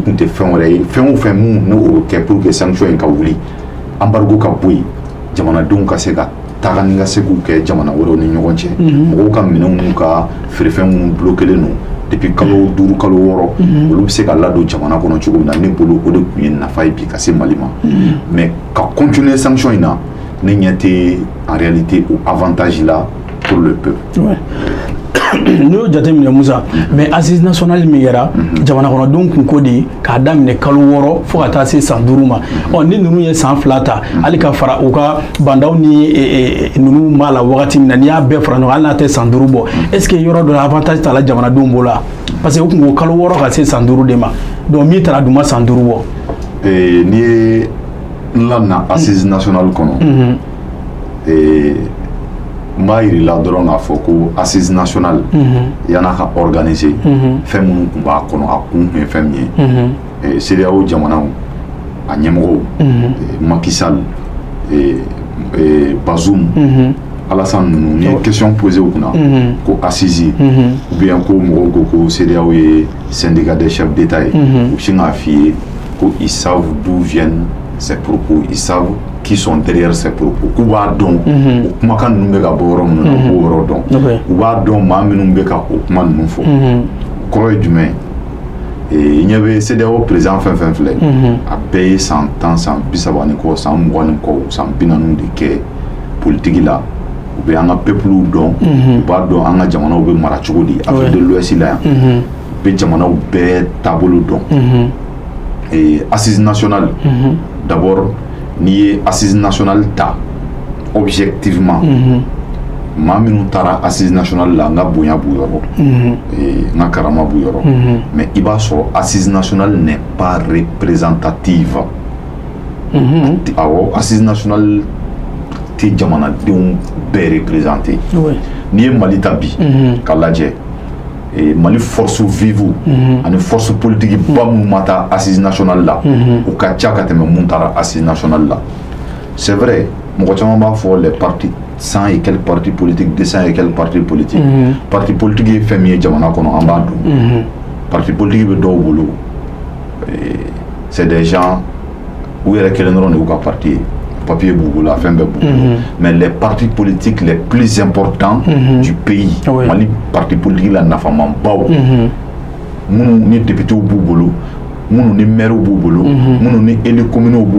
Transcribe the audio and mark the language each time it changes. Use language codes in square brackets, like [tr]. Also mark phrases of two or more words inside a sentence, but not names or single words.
[bm] kun tɛ fɛn wɛrɛ ye fɛn o fɛn mun n'o bɛ kɛ [fr] pour que [bm] sanction in ka wuli embargo ka bɔ yen jamanadenw ka se ka taga ni ka seginw kɛ jamana wɛrɛw ni ɲɔgɔn cɛ mɔgɔw ka minɛnw n'u ka feerefɛn minnu bloquelen don depuis kalo 5 kalo 6 olu bɛ se ka ladon jamana kɔnɔ cogo min na ne bolo o de kun ye nafa ye bi ka se Mali ma mais ka continuer sanction in na ne ɲɛ tɛ [fr] en réalité [bm] o avantage la [fr] pour le peuple. [bm] N'i y'o jateminɛ Musa [fr] mais assise nationale [bm] min kɛra jamana kɔnɔdenw kun ko de k'a daminɛ kalo 6 fo ka taa se san 5 ma ni ninnu ye san 2 ta hali ka fara u ka bandaw ni ninnu b'a la wagati min na n'i y'a bɛɛ fara ɲɔgɔn hali n'a tɛ san 5 bɔ [fr] est ce que [bm] yɔrɔ dɔ la avantage t'a la jamanadenw bolo la [fr] parce que [bm] u kun ko kalo 6 ka se san 5 de ma donc min taara dun ma san 5 bɔ. N'i ye n lana [fr] assise nationale [bm] kɔnɔ n b'a yirila dɔrɔn k'a fɔ ko [fr] assise nationale [bm] yan'a ka organiser fɛn minnu tun b'a kɔnɔ a kun tun ye fɛn min ye CEDEAO jamanaw a ɲɛmɔgɔw Macky Sall Bazoum Alassane ninnu ni ye [fr] question posé [bm] u kunna ko [fr] assise ou bien [bm] ko mɔgɔw ko ko CEDEAO ye [fr] syndicat des chefs d'État [bm] ye u bɛ sin k'a f'i ye ko [fr] ils savent d'où viennent ces propos ils savent qui sont derrière ces propos [bm] k'u b'a dɔn o kumakan ninnu bɛ ka bɔ yɔrɔ minnu na u b'o yɔrɔ dɔn u b'a dɔn maa minnu bɛ ka o kuma ninnu fɔ kɔrɔ ye jumɛn i ɲɛ bɛ CEDEAO président fɛn fɛn filɛ a bɛɛ ye san 10 san 30 ni kɔ san 20 ni kɔ san 40 de kɛ politiki la u bɛ an ka peuple dɔn u b'a dɔn an ka jamanaw bɛ mara cogo di Afrique de l'Ouest la yan u bɛ jamanaw bɛɛ taabolo dɔn [fr] et assise nationale d'abord [bm] n'i ye [fr] assise nationale [bm] ta objectivement maa minnu taara [fr] assise nationale [bm] la n ka bonya b'u yɔrɔ n ka karama b'u yɔrɔ mais i b'a sɔrɔ [fr] assise nationale n'est pas représentative [bm] awɔ [fr] assise nationale [bm] tɛ jamanadenw bɛɛ représenter n'i ye Mali ta bi k'a lajɛ Mali [fr] force vive [bm] ani [fr] force politique [bm] ba minnu ma taa [fr] assise nationale [bm] la u ka ca ka tɛmɛ mun taara [fr] assise nationale [bm] la [fr] c'est vrai [bm] mɔgɔ caman b'a fɔ [fr] les partis 100 et quelques partis politiques 200 et quelques partis politiques parti politique [bm] ye fɛn min ye jamana kɔnɔ an b'a dɔn [fr] parti politique [bm] bɛ dɔw bolo [fr] c'est des gens [bm] u yɛrɛ kelen dɔrɔn de y'u ka parti ye papier b'u bolo a fɛn bɛɛ b'u bolo [fr] mais les partis politiques les plus importants du [bm] pays Mali [fr] parti politique [bm] la nafamanbaw minnu ni députés b'u bolo minnu ni maires b'u bolo minnu ni [fr] élus communaux [bm] b'u